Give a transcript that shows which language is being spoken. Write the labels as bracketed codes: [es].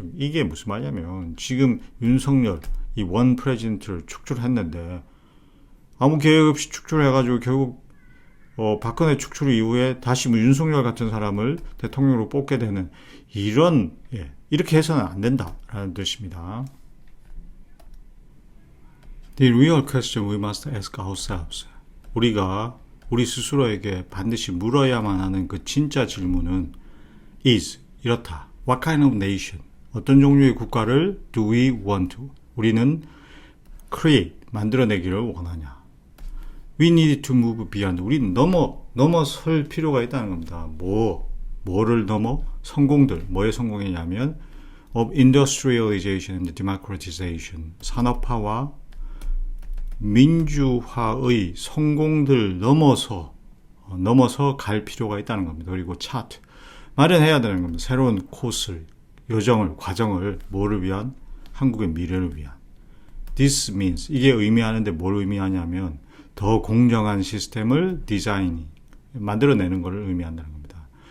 [ko] 이게 무슨 말이냐면 지금 윤석열 이 원 프레지던트를 축출했는데 아무 계획 없이 축출해가지고 결국 박근혜 축출 이후에 다시 뭐 윤석열 같은 사람을 대통령으로 뽑게 되는 이런 이렇게 해서는 안 된다라는 뜻입니다. [en] The real question we must ask ourselves. [ko] 우리가 우리 스스로에게 반드시 물어야만 하는 그 진짜 질문은 [en] is [ko] 이렇다. [en] What kind of nation? [ko] 어떤 종류의 국가를 [en] do we want to? [ko] 우리는 [en] create [ko] 만들어내기를 원하냐? [en] We need to move beyond. [ko] 우리는 넘어설 필요가 있다는 겁니다. 뭐를 넘어? 성공들. 뭐의 성공이냐면 [en] of industrialization and democratization. [ko] 산업화와 민주화의 성공들 넘어서 갈 필요가 있다는 겁니다. 그리고 차트. 마련해야 되는 겁니다. 새로운 코스를, 여정을, 과정을 뭐를 위한? 한국의 미래를 위한. [en] This means [ko] 이게 의미하는데 뭘 의미하냐면 더 공정한 시스템을 만들어내는 것을 의미한다는 겁니다.